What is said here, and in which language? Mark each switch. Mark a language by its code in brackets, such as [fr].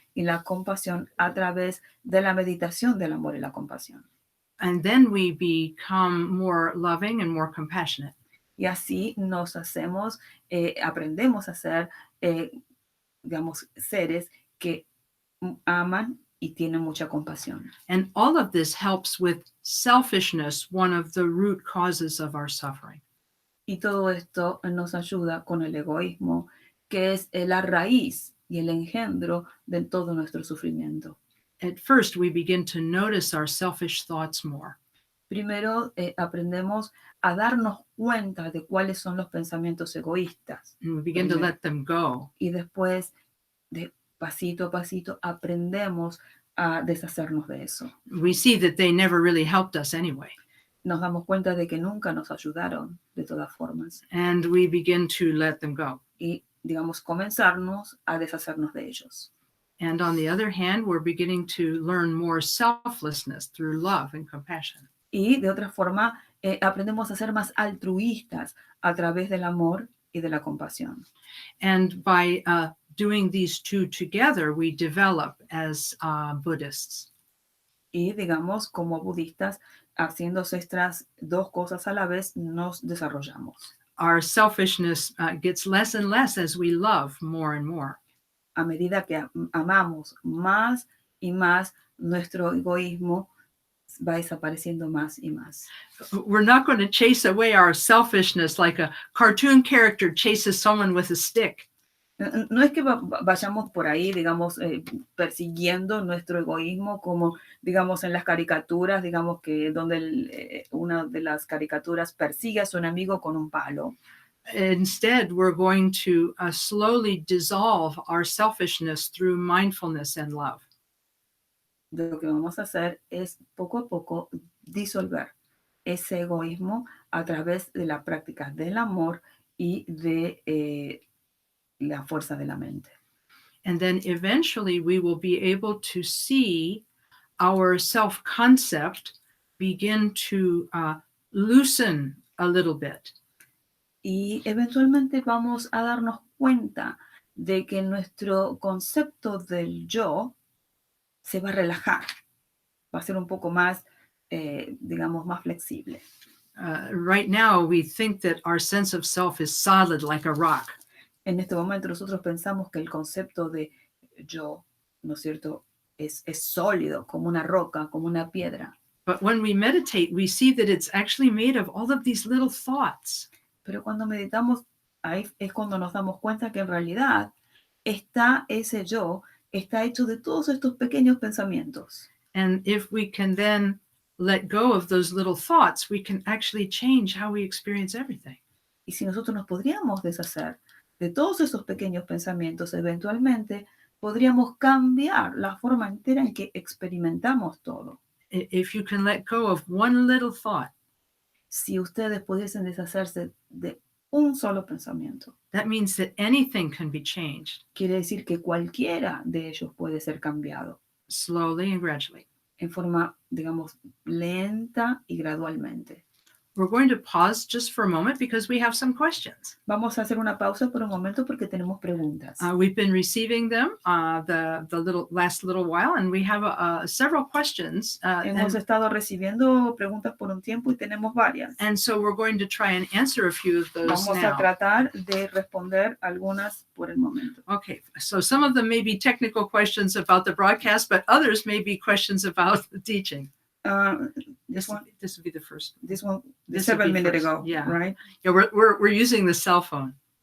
[es] y la compasión a través de la meditación del amor y la compasión. [en] And then we become more loving and more compassionate. [es] Y así nos hacemos, aprendemos a ser, digamos, seres que aman y tienen mucha compasión. [en] And all of this helps with selfishness, one of the root causes of our suffering. [es] Y todo esto nos ayuda con el egoísmo, que es la raíz y el engendro de todo nuestro sufrimiento. [en] At first, we begin to notice our selfish thoughts more. [es] Primero aprendemos a darnos cuenta de cuáles son los pensamientos egoístas. [en] And we begin to [es] Primero. [en] let them go. [es] Y después, de pasito a pasito, aprendemos a deshacernos de eso. [en] We see that they never really helped us anyway. [es] Nos damos cuenta de que nunca nos ayudaron de todas formas. [en] And we begin to let them go. [es] Y, digamos, comenzarnos a deshacernos de ellos. [en] And on the other hand, we're beginning to learn more selflessness through love and compassion. [es] Y de otra forma, aprendemos a ser más altruistas a través del amor y de la compasión. [en] And by doing these two together, we develop as Buddhists. [es] Y, digamos, como budistas, haciendo estas dos cosas a la vez, nos desarrollamos. [en] Our selfishness gets less and less as we love more and more. [es] A medida que amamos más y más, nuestro egoísmo va desapareciendo más y más. [en] We're not going to chase away our selfishness like a cartoon character chases someone with a stick. [es] No es que vayamos por ahí, digamos, persiguiendo nuestro egoísmo como, digamos, en las caricaturas, digamos que donde una de las caricaturas persigue a su enemigo con un palo. [en] Instead, we're going to slowly dissolve our selfishness through mindfulness and love. [es] Lo que vamos a hacer es poco a poco disolver ese egoísmo a través de la práctica del amor y de la fuerza de la mente. [en] And then eventually we will be able to see our self-concept begin to loosen a little bit. [es] Y eventualmente vamos a darnos cuenta de que nuestro concepto del yo se va a relajar, va a ser un poco más, digamos, más flexible. [en] Right now, we think that our sense of self is solid like a rock. [es] En este momento nosotros pensamos que el concepto de yo, ¿no es cierto?, es sólido, como una roca, como una piedra. [en] But when we meditate, we see that it's actually made of all of these little thoughts. [es] Pero cuando meditamos, ahí es cuando nos damos cuenta que en realidad ese yo está hecho de todos estos pequeños pensamientos. [en] And if we can then let go of those little thoughts, we can actually change how we experience everything. [es] Y si nosotros nos podríamos deshacer de todos esos pequeños pensamientos, eventualmente podríamos cambiar la forma entera en que experimentamos todo. [en] If you can let go of one little thought, [es] Si ustedes pudiesen deshacerse de un solo pensamiento, [en] that means that anything can be changed [es] quiere decir que cualquiera de ellos puede ser cambiado [en] slowly and gradually. [es] en forma, digamos, lenta y gradualmente. [en] We're going to pause just for a moment because we have some questions. [es] Vamos a hacer una pausa por un momento porque tenemos preguntas. [en] We've been receiving them the last little while, and we have several questions. [es] Hemos estado recibiendo preguntas por un tiempo y tenemos varias. [en] And so we're going to try and answer a few of those [es] Vamos [en] now. [es] a tratar de responder algunas por el momento. [en] Okay, so some of them may be technical questions about the broadcast, but others may be questions about the teaching. This would be the first. This one, This 7 would be minutes first, ago, yeah. right? Yeah, we're using the cell phone.